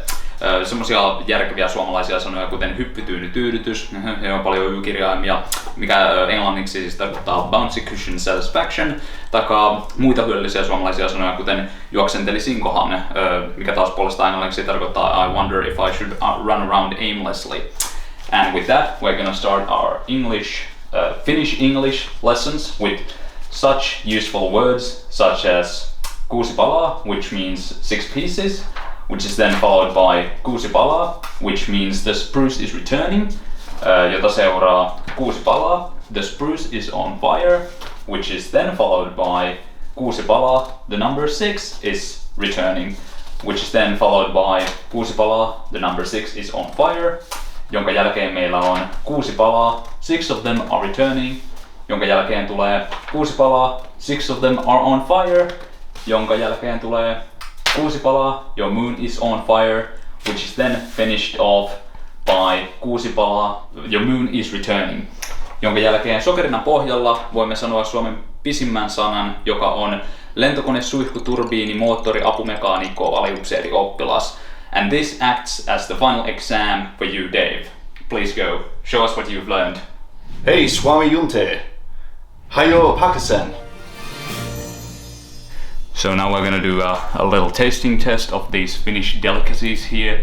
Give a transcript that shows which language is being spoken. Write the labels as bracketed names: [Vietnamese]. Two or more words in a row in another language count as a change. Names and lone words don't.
[Finnish] Semmoisia järkeviä suomalaisia sanoja kuten hyppytyyny tyydytys, he on paljon y-kirjaimia, mikä englanniksi siis tarkoittaa [English] bouncy cushion satisfaction, [Finnish] taikka muita hyödyllisiä suomalaisia sanoja kuten juoksentelisinkohan, mikä taas puolestaan englanniksi tarkoittaa [English] I wonder if I should run around aimlessly. And with that, we're gonna start our Finnish English lessons with such useful words such as [Finnish] kuusi palaa, [English] which means 6 pieces, which is then followed by [Finnish] kuusi palaa, [English] which means the spruce is returning, [Finnish] jota seuraa kuusi palaa, [English] the spruce is on fire, which is then followed by [Finnish] kuusi palaa, [English] the number 6 is returning, which is then followed by [Finnish] kuusi palaa, [English] the number 6 is on fire, [Finnish] jonka jälkeen meillä on kuusi [English] palaa, 6 of them are returning, [Finnish] jonka jälkeen tulee kuusi palaa, [English] 6 of them are on fire, [Finnish] jonka jälkeen tulee kuusi palaa, [English] your moon is on fire, which is then finished off by [Finnish] kuusi palaa, [English] your moon is returning, [Finnish] jonka jälkeen sokerinan pohjalla voimme sanoa Suomen pisimmän sanan, joka on lentokone, suihku, turbiini, moottori, apumekaanikko, aliupseeri, oppilas. [English] And this acts as the final exam for you, Dave. Please go. Show us what you've learned. Hey, Swami Yunte. Hayo Pakistan. So now we're gonna do a little tasting test of these Finnish delicacies here.